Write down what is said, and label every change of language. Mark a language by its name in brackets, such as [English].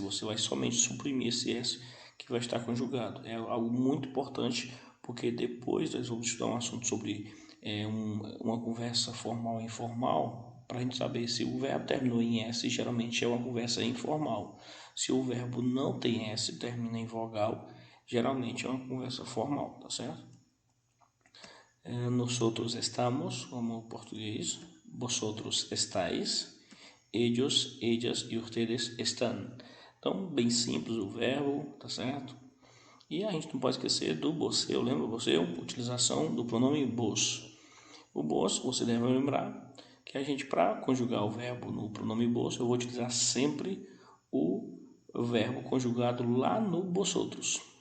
[Portuguese] Você vai somente suprimir esse S que vai estar conjugado. É algo muito importante porque depois nós vamos estudar um assunto sobre uma conversa formal e informal para a gente saber se o verbo terminou em S, geralmente é uma conversa informal. Se o verbo não tem S, termina em vogal, geralmente é uma conversa formal, tá certo? [Spanish] Nosotros estamos, [Portuguese] como português, [Spanish] vosotros estáis, ellos, ellas e ustedes están. [Portuguese] Então, bem simples o verbo, tá certo? E a gente não pode esquecer do você, lembra você? Utilização do pronome vos. O vos, você deve lembrar que a gente, para conjugar o verbo no pronome vos, eu vou utilizar sempre o verbo conjugado lá no vosotros.